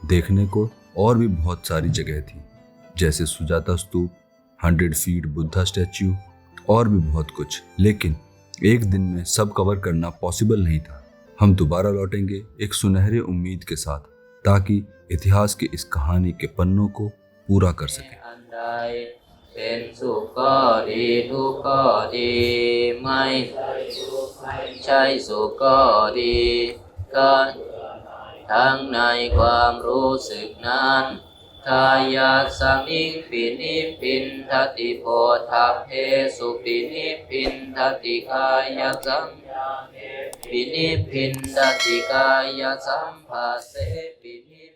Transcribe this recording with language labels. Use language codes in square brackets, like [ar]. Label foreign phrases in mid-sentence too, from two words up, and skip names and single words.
[hi] देखने को और भी बहुत सारी जगह थी, जैसे सुजाता स्तूप, 100 फीट बुद्धा स्टैच्यू और भी बहुत कुछ, लेकिन एक दिन में सब कवर करना पॉसिबल नहीं था। हम दोबारा लौटेंगे एक सुनहरे उम्मीद के साथ, ताकि इतिहास की इस कहानी के पन्नों को पूरा कर सकें। [th] เป็นสุขก็ดีทุกข์ก็ดีไม่ใช่สุขก็ดีก็ทั้งในความรู้สึกนั้น [pi] กายสังนิปินิพินทติโพธัพเพสุปินิพินทติกายสังปินิพินทติกายสัมภาเสปิ